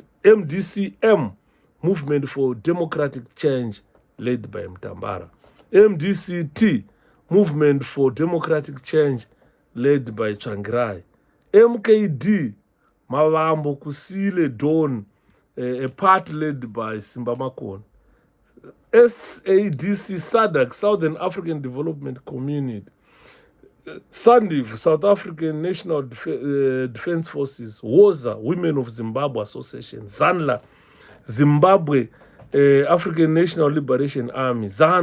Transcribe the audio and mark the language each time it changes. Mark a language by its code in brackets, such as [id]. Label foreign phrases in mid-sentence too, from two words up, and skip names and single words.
[en] MDCM, Movement for Democratic Change, led by Mtambara. MDCT, Movement for Democratic Change, led by Tsvangirai. MKD, Mavambo Kusile Dawn, a part led by Simba Makon. SADC SADC, Southern African Development Community. SANDF, South African National Defense Forces. WOZA, Women of Zimbabwe Association. ZANLA, Zimbabwe African National Liberation Army.